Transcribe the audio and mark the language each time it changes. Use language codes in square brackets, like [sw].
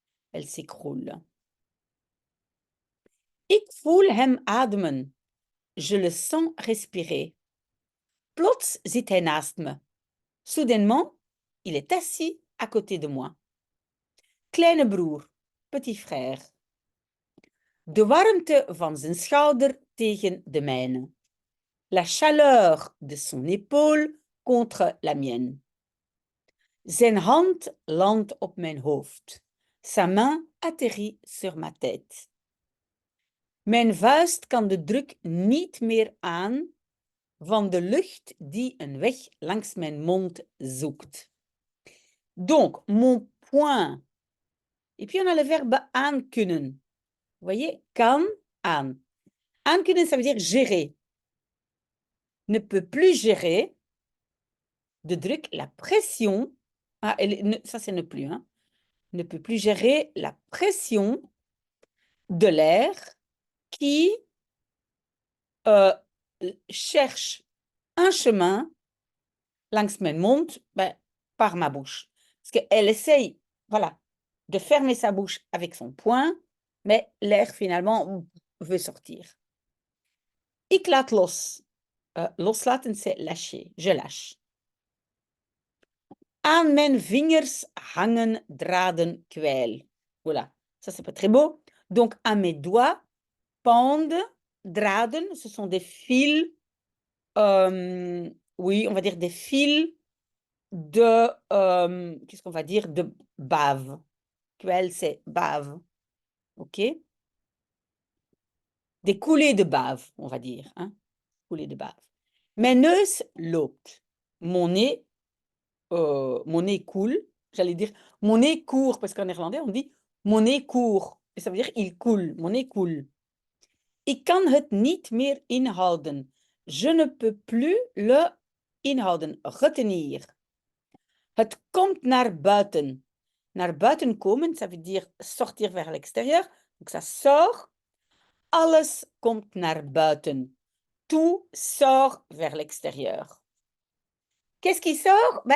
[fr] Elle s'écroule. [nl] Ik voel hem ademen. [fr] Je le sens respirer. [nl] Plots zit hij naast me. [fr] Soudainement, il est assis à côté de moi. [nl] Kleine broer, [fr] petit frère. [nl] De warmte van zijn schouder tegen de mijne. [fr] La chaleur de son épaule contre la mienne. [nl] Zijn hand landt op mijn hoofd. [fr] Sa main atterrit sur ma tête. [nl] Mijn vuist kan de druk niet meer aan van de lucht die een weg langs mijn mond zoekt. [fr] Donc, mon poing. Et puis, on a le verbe aankunnen. Vous voyez, kan, aan. Aankunnen, ça veut dire gérer. Ne peut plus gérer [nl] de druk, [fr] la pression. Ah, ça, c'est ne plus. Hein. Ne peut plus gérer la pression de l'air qui cherche un chemin [nl] langs mijn mond, [fr] par ma bouche. Parce qu'elle essaye, voilà, de fermer sa bouche avec son poing, mais l'air finalement veut sortir. [nl] Ik laat los. [fr] Loslaten, c'est lâcher. Je lâche. [nl] Aan mijn vingers hangen draden kwijl. [fr] Voilà, ça c'est pas très beau. Donc, à mes doigts pendent draden, ce sont des fils, oui, on va dire des fils de, qu'est-ce qu'on va dire, de bave. Kwijl, c'est bave, ok? Des coulées de bave, on va dire, hein? Coulées de bave. [nl] Mijn neus loopt. [fr] Mon nez coule. J'allais dire mon nez court, parce qu'en néerlandais, on dit mon nez court. Et ça veut dire il coule, mon nez coule. [nl] Ik kan het niet meer inhouden. [fr] Je ne peux plus le inhouden, retenir. [nl] Het komt naar buiten. [fr] Naar buiten komen, ça veut dire sortir vers l'extérieur. Donc ça sort. [nl] Alles komt naar buiten. [fr] Tout sort vers l'extérieur. Qu'est-ce qui sort?